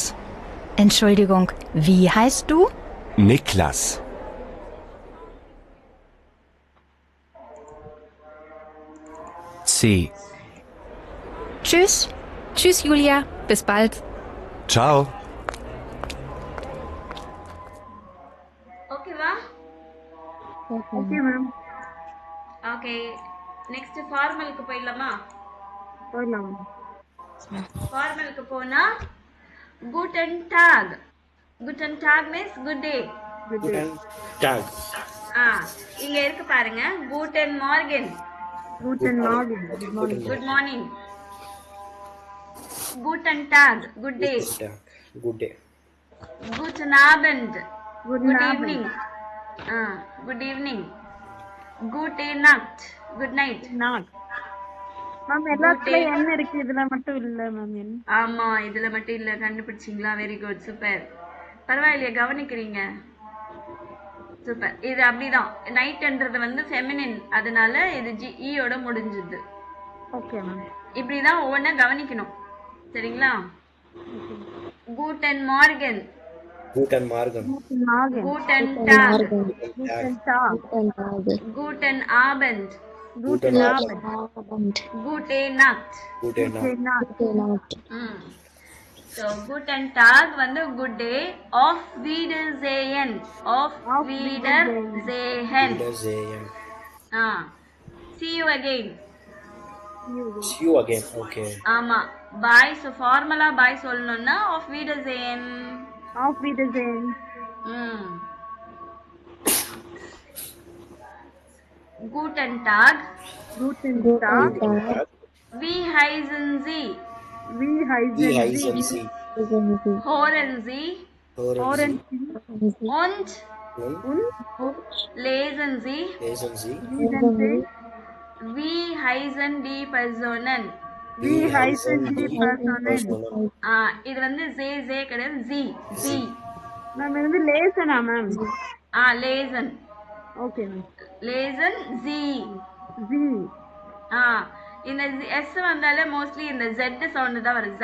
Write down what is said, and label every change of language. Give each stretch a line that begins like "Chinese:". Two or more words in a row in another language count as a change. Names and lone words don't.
German: Entschuldigung, wie heißt du? Niklas. C. Tschüss. Tschüss Julia, bis bald. Ciao.
Tamil: ஓகேவா?
English: okay ma'am.
Tamil: ஓகே, நெக்ஸ்ட் ஃபார்மலுக்கு போயிடலாமா? போயிடலாம். ஃபார்மலுக்கு போனா
German: guten tag. guten tag
English: means good day.
German: guten Tag.
Tamil: இங்க இருக்கு பாருங்க.
German: guten morgen.
English: guten morning. good morning. good morning.
German: guten tag,
English: good day. good day.
German: guten abend,
English: good evening. good evening.
German: gute nacht,
English: good night.
German: நாட்.
Tamil: மேம் எல்லாத்துலயும் என்ன இருக்கு, இதுல மட்டும் இல்ல மேம். என்ன? ஆமா, இதுல மட்டும் இல்ல. கண்டுபிடிச்சிங்களா? வெரி குட், சூப்பர். பரவாயில்லையே, கவனிக்கிறீங்க. சூப்பர். இது அப்படிதான். நைட்ன்றது வந்து ஃபெமினின், அதனால இது ஈயோட முடிஞ்சுது. ஓகே மேம். இப்படிதான் ஒவ்வொன்னா கவனிக்கணும். சரிங்களா?
German: guten morgen, guten Morgen. மார்கன். guten tag, guten Tag. guten abend, guten Abend. gute nacht. குட் டே நாட்.
English: So
German: guten tag
English: வந்து good day.
German: Auf Wiedersehen. Auf Wiedersehen. ஜேஎம்.
English: See you again. See you again.
Tamil: ஓகே. ஆமா, bye. So ஃபார்மலா bye சொல்லணும்னா
German: auf Wiedersehen. auf Wiedersehen. Guten Tag. guten Tag. Wie heißen Sie? வி வி ஹைசன். heißen Sie. Hören Sie? ஹோரன் Und lesen Sie? heißen Sie. Wie heißen die Personen? wie heißen die Personal.
Tamil: இது வந்து ஜே கிடையாது. ஜி. மேம் இது வந்து லேசனா மேம்? லேசன்.
English: okay ma'am.
German: lesen Sie. ஜி.
Tamil: இந்த எஸ் வந்தாலே மோஸ்ட்லி இந்த ஜெட் சவுண்ட் தான் வரும்.